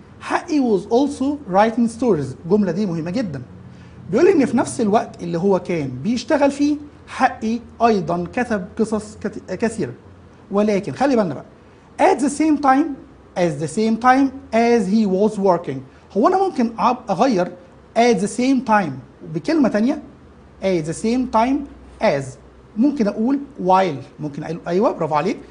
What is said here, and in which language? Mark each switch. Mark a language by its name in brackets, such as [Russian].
[English] حقي was also writing stories. [Arabic] الجملة دي مهمة جدا. بيقول ان في نفس الوقت اللي هو كان بيشتغل فيه حقي ايضا كتب قصص كثيرة. [English] ولكن خلي بالنا بقى at the same time as he was working. [Arabic] هو أنا ممكن أغير at the same time بكلمة تانية at the same time as. ممكن أقول while. ممكن أقول أيوة برافو عليك.